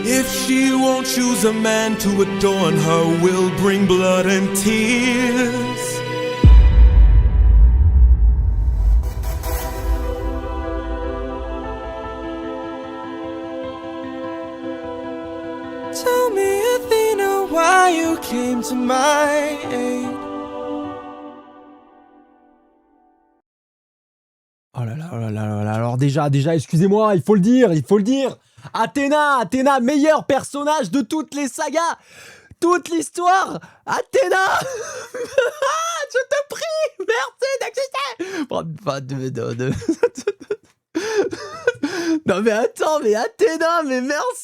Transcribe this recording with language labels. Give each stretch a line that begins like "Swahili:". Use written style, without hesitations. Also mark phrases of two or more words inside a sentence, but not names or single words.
English: If she won't choose a man to adorn her, we'll bring blood and tears. Tell me, Athena, why you came to my aid.
French: Oh là là, oh là là, oh là là. Alors déjà, excusez-moi, il faut le dire. Athéna, meilleur personnage de toutes les sagas, toute l'histoire. Athéna, je te prie, merci d'exister. Non mais attends, mais Athéna, mais merci.